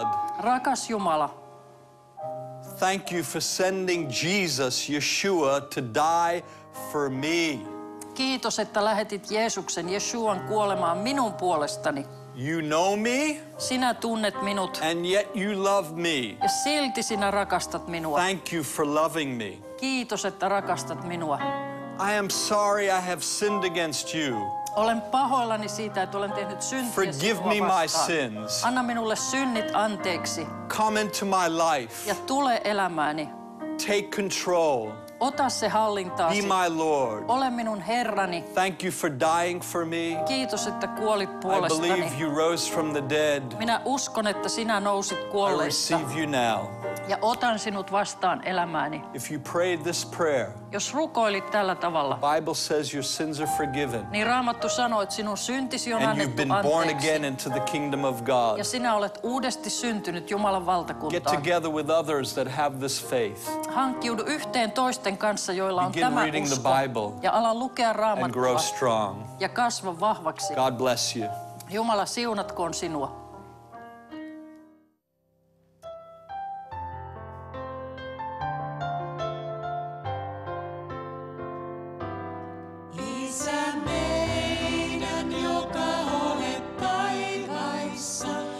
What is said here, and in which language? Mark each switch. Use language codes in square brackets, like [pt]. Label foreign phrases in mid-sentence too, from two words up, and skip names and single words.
[fi] Rakas Jumala, [en] thank you for sending Jesus, Yeshua, to die for me. [fi] kiitos, että lähetit Jeesuksen, Jeshuan kuolemaan minun puolestani. [en] You know me, [fi] Sinä tunnet minut [en] and yet you love me. [fi] ja silti sinä rakastat minua. [en] Thank you for loving me. [fi] Kiitos, että rakastat minua. [en] I am sorry I have sinned against you. [fi] Olen pahoillani siitä, että olen tehnyt syntiä [en] Forgive [fi] sinua [en] me my [fi] vastaan. [en] sins. [fi] Anna minulle synnit anteeksi [en] Come into my life. [fi] ja tule elämääni. [en] Take control. [fi] Ota se hallintaasi. [en] Be my Lord. [fi] Ole minun Herrani. [en] Thank you for dying for me. [fi] Kiitos, että kuolit [en] I [fi] puolestani. [en] believe you rose from the dead. [fi] Minä uskon, että sinä nousit [en] I [fi] kuolleista [en] receive you now. [fi] ja otan sinut vastaan elämääni. [en] If you prayed this prayer, [fi] Jos rukoilit tällä tavalla, [en] Bible says your sins are forgiven. [fi] niin Raamattu sanoo, että sinun syntisi on [en] And you've [fi] annettu [en] been born [fi] anteeksi. [en] again into the kingdom of God. [fi] Ja sinä olet uudesti syntynyt Jumalan [en] Get [fi] valtakuntaan. [en] together with others that have this faith [fi] Hankkiudu yhteen toisten kanssa, joilla on [en] Begin [fi] tämä [en] reading the [fi] usko. [en] Bible [fi] Ja ala lukea [en] and grow [fi] Raamattua [en] strong. [fi] ja kasva vahvaksi. [en] God bless you. [fi] Jumala siunatkoon sinua. Isä meidän, joka olet taivaissa,